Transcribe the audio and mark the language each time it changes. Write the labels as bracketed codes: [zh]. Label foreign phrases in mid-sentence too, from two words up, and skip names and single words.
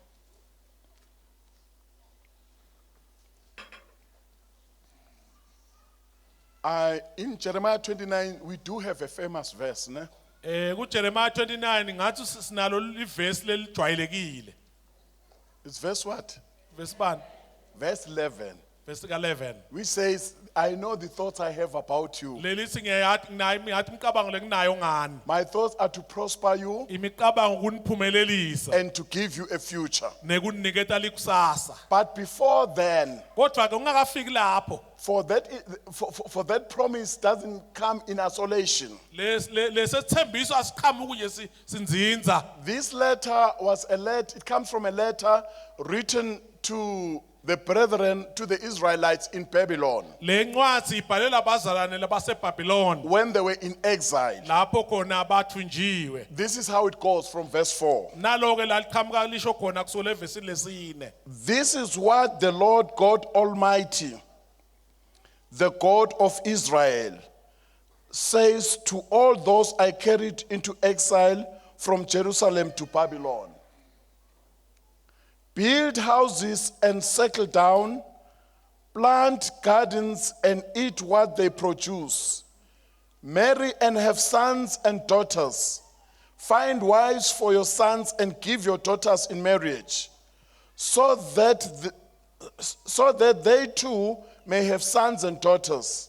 [en] In Jeremiah 29, we do have a famous verse. [ss] Ne? KuJeremiah 29 ngathi sinalo ivesi lelijwayelekile. [en] It's verse what? [ss] Verse bani? [en] Verse 11. Verse 11. Which says, I know the thoughts I have about you. [ss] Lelithi ngiyathi ngathi imicabango lenginayo ngani. [en] My thoughts are to prosper you [ss] Imicabango ukuniphumelelisa [en] and to give you a future. [ss] nekuniketa likusasa. [en] But before then, [ss] Kodwa ke ungakafiki lapho. [en] for that promise doesn't come in isolation. [ss] Lesethembiso asiqhamuki nje sinzinza. [en] This letter it comes from a letter written to the brethren, to the Israelites in Babylon [ss] Le ncwadi ibhalela abazalwane labaseBhabhiloni [en] when they were in exile. [ss] lapho khona abathunjiwe. [en] This is how it goes from verse 4. [ss] Nalo ke laliqhamuka lisho khona kusole evesini lesine. [en] This is what the Lord God Almighty, the God of Israel, says to all those I carried into exile from Jerusalem to Babylon, build houses and settle down, plant gardens and eat what they produce, marry and have sons and daughters, find wives for your sons and give your daughters in marriage, so that they too may have sons and daughters.